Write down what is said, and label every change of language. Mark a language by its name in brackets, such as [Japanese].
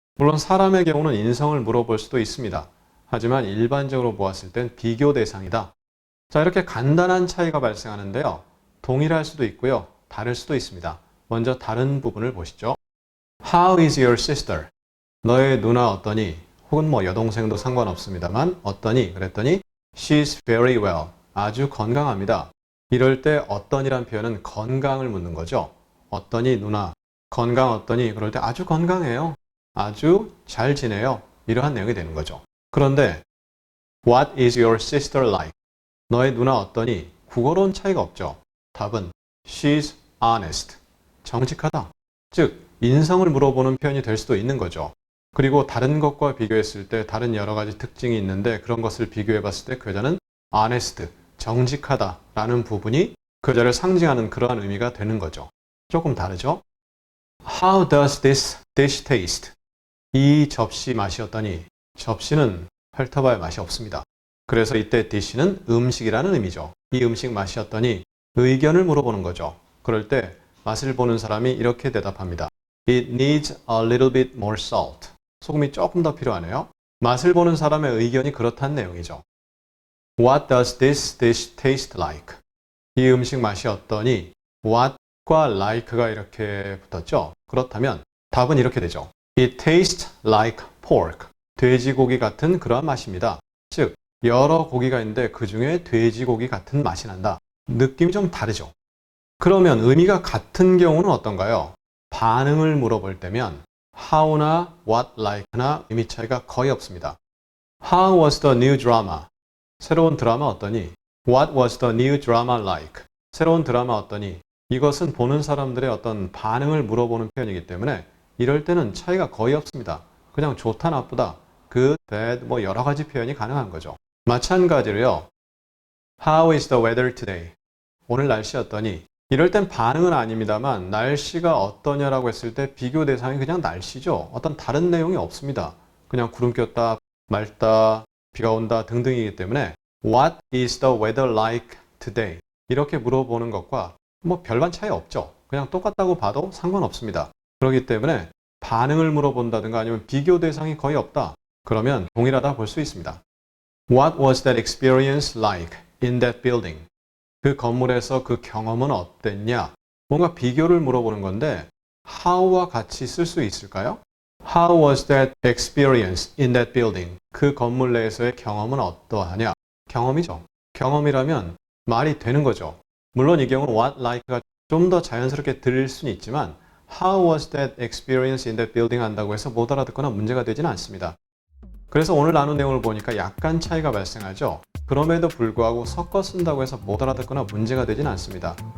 [Korean] 물론 사람의 경우는 인성을 물어볼 수도 있습니다. 하지만 일반적으로 보았을 땐 비교 대상이다. 자, 이렇게 간단한 차이가 발생하는데요. 동일할 수도 있고요. 다를 수도 있습니다. 먼저 다른 부분을 보시죠. [English] How is your sister? [Korean] 너의 누나 어떠니? 혹은 여동생도 상관없습니다만 어떠니? 그랬더니 [English] She's very well. [Korean] 아주 건강합니다. 이럴 때 어떠니란 표현은 건강을 묻는 거죠. 어떠니 누나? 건강 어떠니? 그럴 때 아주 건강해요. 아주 잘 지내요. 이러한 내용이 되는 거죠. 그런데 [English] What is your sister like? [Korean] 너의 누나 어떠니? 국어로는 차이가 없죠. 답은 [English] She's honest. [Korean] 정직하다. 즉 인성을 물어보는 표현이 될 수도 있는 거죠. 그리고 다른 것과 비교했을 때 다른 여러 가지 특징이 있는데 그런 것을 비교해 봤을 때 그 여자는 honest, 정직하다라는 부분이 그 여자를 상징하는 그러한 의미가 되는 거죠. 조금 다르죠? [English] How does this dish taste? [Korean] 이 접시 맛이 어떠니? 접시는 펼쳐봐야 맛이 없습니다. 그래서 이때 dish는 음식이라는 의미죠. 이 음식 맛이 어떠니? 의견을 물어보는 거죠. 그럴 때 맛을 보는 사람이 이렇게 대답합니다. [English] It needs a little bit more salt. [Korean] 소금이 조금 더 필요하네요. 맛을 보는 사람의 의견이 그렇다는 내용이죠. [English] What does this dish taste like? [Korean] 이 음식 맛이 어떠니? What과 like가 이렇게 붙었죠. 그렇다면 답은 이렇게 되죠. [English] It tastes like pork. [Korean] 돼지고기 같은 그러한 맛입니다. 즉 여러 고기가 있는데 그 중에 돼지고기 같은 맛이 난다. 느낌이 좀 다르죠. 그러면 의미가 같은 경우는 어떤가요? 반응을 물어볼 때면 how나 what like나 의미 차이가 거의 없습니다. [English] How was the new drama? [Korean] 새로운 드라마 어떠니? [English] What was the new drama like? [Korean] 새로운 드라마 어떠니? 이것은 보는 사람들의 어떤 반응을 물어보는 표현이기 때문에 이럴 때는 차이가 거의 없습니다. 그냥 좋다 나쁘다, good, bad 여러 가지 표현이 가능한 거죠. 마찬가지로요. [English] How is the weather today? [Korean] 오늘 날씨 어떠니? 이럴 땐 반응은 아닙니다만 날씨가 어떠냐라고 했을 때 비교 대상이 그냥 날씨죠. 어떤 다른 내용이 없습니다. 그냥 구름 꼈다, 맑다, 비가 온다 등등이기 때문에 [English] What is the weather like today? [Korean] 이렇게 물어보는 것과 별반 차이 없죠. 그냥 똑같다고 봐도 상관없습니다. 그렇기 때문에 반응을 물어본다든가 아니면 비교 대상이 거의 없다. 그러면 동일하다 볼 수 있습니다. [English] What was that experience like in that building? [Korean] 그 건물에서 그 경험은 어땠냐? 뭔가 비교를 물어보는 건데 how와 같이 쓸 수 있을까요? [English] How was that experience in that building? [Korean] 그 건물 내에서의 경험은 어떠하냐? 경험이죠. 경험이라면 말이 되는 거죠. 물론 이 경우는 what like가 좀 더 자연스럽게 들릴 수는 있지만 [English] How was that experience in that building [Korean] 한다고 해서 못 알아듣거나 문제가 되지는 않습니다. 그래서 오늘 나눈 내용을 보니까 약간 차이가 발생하죠. 그럼에도 불구하고 섞어 쓴다고 해서 못 알아듣거나 문제가 되진 않습니다.